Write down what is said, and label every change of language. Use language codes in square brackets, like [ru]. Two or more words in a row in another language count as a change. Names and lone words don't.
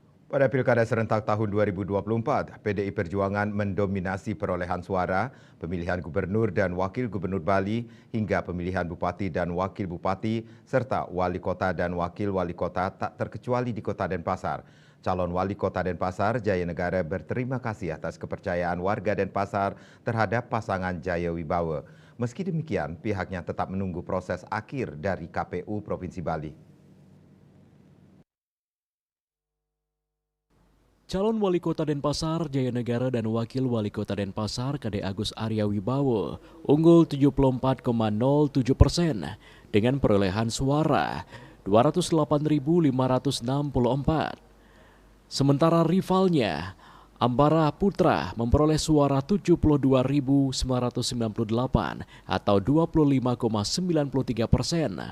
[id] Pada Pilkada serentak tahun 2024, PDI Perjuangan mendominasi perolehan suara, pemilihan gubernur dan wakil gubernur Bali, hingga pemilihan bupati dan wakil bupati, serta wali kota dan wakil wali kota tak terkecuali di Kota Denpasar. Calon wali kota Denpasar, Jaya Negara berterima kasih atas kepercayaan warga Denpasar terhadap pasangan Jaya Wibawa. Meski demikian, pihaknya tetap menunggu proses akhir dari KPU Provinsi Bali. Calon Wali Kota Denpasar, Jaya Negara dan Wakil Wali Kota Denpasar, Kade Agus Arya Wibowo, unggul 74,07% dengan perolehan suara 208.564. Sementara rivalnya, Ambara Putra memperoleh suara 72.998 atau 25,93%.